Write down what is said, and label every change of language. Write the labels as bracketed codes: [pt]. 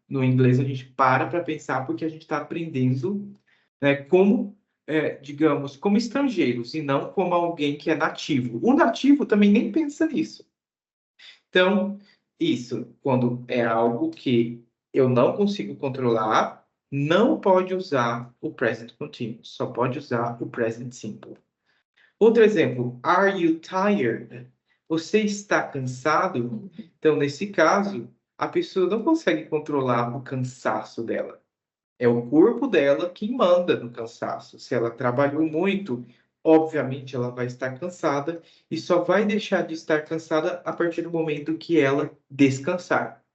[pt] No inglês, a gente para pensar porque a gente está aprendendo, né, como, digamos, como estrangeiros e não como alguém que é nativo. O nativo também nem pensa nisso. Então, isso, quando é algo que eu não consigo controlar, não pode usar o present continuous, só pode usar o present simple. Outro exemplo, [en] are you tired? [pt] Você está cansado? Então, nesse caso, a pessoa não consegue controlar o cansaço dela. É o corpo dela que manda no cansaço. Se ela trabalhou muito, obviamente ela vai estar cansada e só vai deixar de estar cansada a partir do momento que ela descansar.